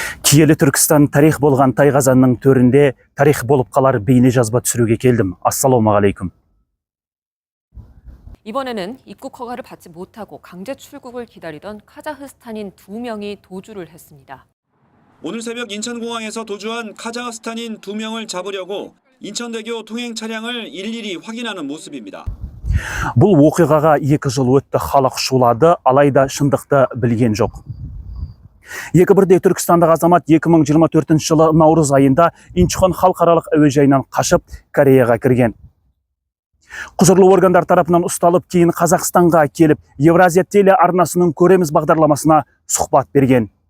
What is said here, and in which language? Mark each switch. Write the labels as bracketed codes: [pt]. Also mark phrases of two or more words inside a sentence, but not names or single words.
[kk] Киелі Түркістан тарих болған Тайғазанның төрінде тарих болып қалар бейне жазба түсіруге келдім. Ассалаумағалейкум. [ko] 이번에는 입국 허가를 받지 못하고 강제 출국을 기다리던 카자흐스탄인 2명이 도주를 했습니다. 오늘 새벽 인천공항에서 도주한 카자흐스탄인 2명을 잡으려고 인천대교 통행 차량을 일일이 확인하는 모습입니다. [kk] Бұл оқиғаға 2 жыл өтті, халық шулады, алайда шындықты білген жоқ. Екі бірдей Түркістандық азамат 2024 жылы наурыз айында Инчхон халықаралық әуежайынан қашып Кореяға кірген. Құзырлы органдар тарапынан ұсталып, кейін Қазақстанға келіп, Евразия телеарнасының Көреміз бағдарламасына сұхбат берген.